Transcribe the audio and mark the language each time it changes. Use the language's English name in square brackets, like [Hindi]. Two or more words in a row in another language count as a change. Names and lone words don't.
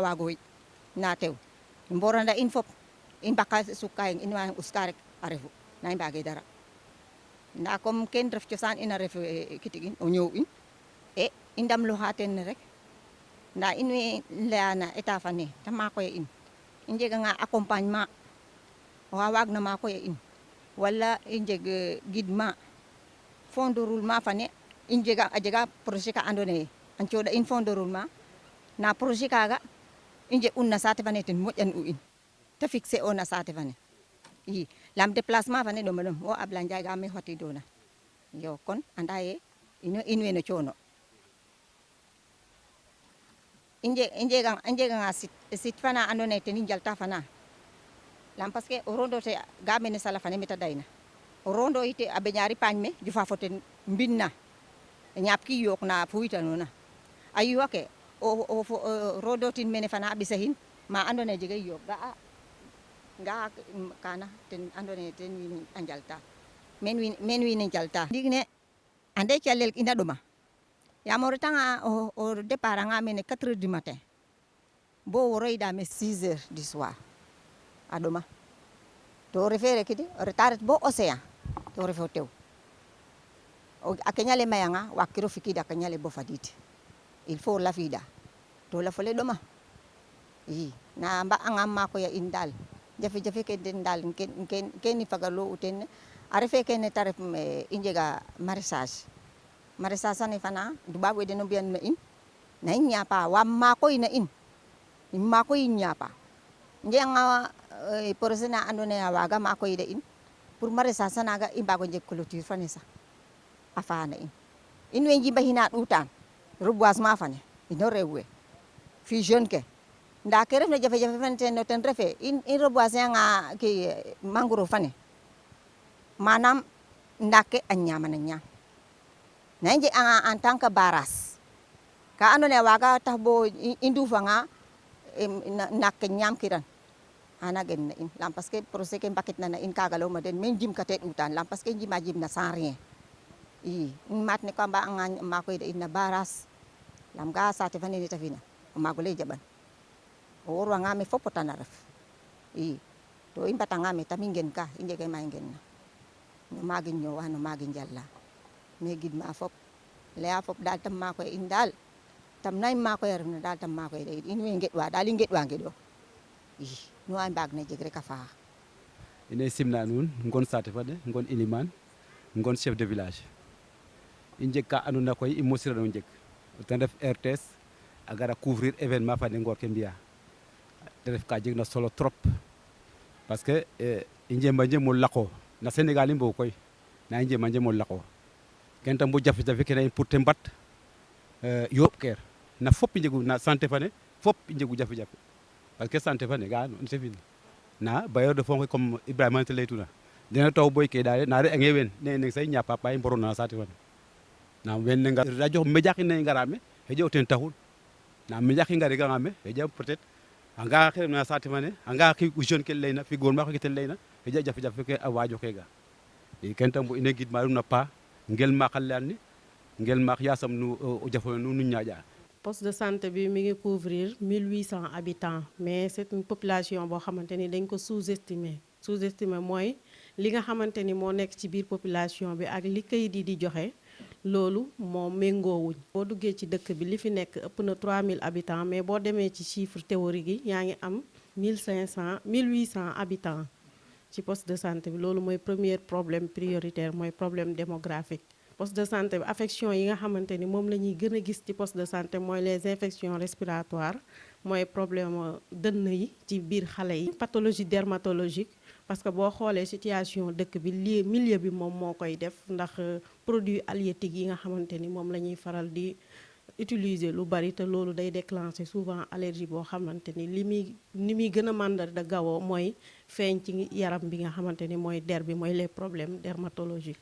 [Serer] wago na tew mboranda in fop in baka sukay in wa uskarek arefu na mbage dara nda comme ken ref ciosan ina ref kitigin o ñew in e indam lo haten rek nda in we leana eta fane tama ko in njega nga accompagnement wa wag na ma ko in wala njeg guidement [French] fond de roulement [Serer] fane njega ajega projet ka andone an coda in [French] fond de roulement [Serer] na projet kaga inje unna sate fane ten moƴan u in te fixé ona sate fane i lam déplacement fane ɗo maɗom wo abla ndiaye ga me hoti dona yo kon anda ye ino in weno coono injega nga sit fana andona ye teni jalta fana lam [French] parce que [Serer] o rondo te ga mene sala fane meta dayna o rondo ite abe ñaari pañ me jufa foten mbinna ñap ki yok na fuita nona ayuwa ke o rondo tin mene fana abisahin ma andona ye jega yok ga kana ten andone ten wini anjalta men wini jalta digne ande chalel ina doma ya moritanga o départ nga mene [French] 4h du matin [Serer] bo woroyda me [French] 6h du soir [Serer] adoma to refere kidi retard bo océan to refo tew o akanyale mayanga wakiro fikida akanyale bo faditi [French] il faut [Serer] la vida to la fole doma yi na mba angam ko ya indal jafe-jafe ke den dal ken ni fagalo uten arefe ken taref injega maraîchage ne fana duba we den bian na in na nyapa wa ma ko ina in ma ko nyapa njenga porosena andone waga ma ko ide in [French] pour maraîchage [Serer] naga imba ko je clôture fane sa afana in we jimba hina utan reboisement fane ino rewe fi jeune ke nda ke ref na jafe-jafe fane no ten refe in reboisement nga ki mangrove fane manam ndake a ñama na ñam na nje [French] en tant que [Serer] baras ka andone waga tax bo indufa nga nak ñam kiran ana gen na in lam [French] parce que [Serer] projet ke mbaket na in kagalo ma den men jim kate utan lam [French] parce que [Serer] jima jim na sans rien i mat ne ko ba nga ma koy de in na baras lam ga sate fane ni tafina ma go le jaban o worwa nga me fopotana ref i to i mbata nga me tamingen ka i njege ma ngen na no magin ñowa no magin jalla me gid ma fop leya fop dal tam ma koy in dal tam nay ma koy ref na dal tam ma koy de in we ngedwa dal i ngedwa ngedo i no ay mbag na jeg rek a faax ine simna nuun ngon sate fane ngon iliman ngon [French] chef de village [Serer] i njeg ka andona koy i mosirano njeg ten ref RTS a gara [French] couvrir événement [Serer] fane ngor ke mbiya te ref ka jeg na solo [French] trop parce que [Serer] i njema njemo laqo na Sénégal i mbogu koy na i njema njemo laqo ken tam bo jafe-jafe kene in pour te mbat yooɓ keer na fop i njegu na santé fane fop i njegu jafe-jafe [French] parce que santé [Serer] fane ga ano te fin na [French] bailleur de fonds comme [Serer] Ibrahima te leytuna dena taw boy ke dale na re ange wen ne neng say ñapa pa i mborona santé fane na wen nga [French] radio média [Serer] ne ngarame heje o ten taxul na média ki ngari ga ngame heje peut-être anga xere na sate fane anga ki jeune ke leyna fi goor ma ko tel leyna heje jafe-jafe ke a wajo ke ga e kentam bo ine gid malum na pa ngel ma xalani ngel ma yasam nu o jafo nu ñaaja [French] poste de santé [Wolof] bi mi ngi [French] couvrir 1800 habitants mais c'est une population [Wolof] boo xamante ni dañ ko sous-estimer mooy li nga xamante ni moo nekk ci biir population bi ak li kayit yi di joxe loolu moo méngoowuñ boo duggee ci dëkk bi li fi nekk ëpp na [French] 3000 habitants mais [Wolof] boo demee ci [French] chiffre théorique [Wolof] yi yaa ngi am [French] 1800 habitants [Wolof] ci [French] poste de santé [Wolof] bi loolu mooy [French] premier problème prioritaire [Wolof] mooy [French] problème démographique poste de santé [Wolof] bi affection yi nga xamante ni moom la ñuy gën a gis ci [French] poste de santé [Wolof] mooy [French] les infections respiratoires [Wolof] mooy problème dënn yi ci biir xale yi [French] pathologie dermatologique parce que [Wolof] boo xoolee situation dëkk bi li milieu bi moom moo koy def ndax [French] produits halieutiques [Wolof] yi nga xamante ni moom la ñuy faral di utiliser lu bari te loolu day [French] déclencher souvent allergie [Wolof] boo xamante ni ni muy gën a màndar da gawoo mooy feeñ ci yaram bi nga xamante ni mooy der bi mooy [French] les problèmes dermatologiques.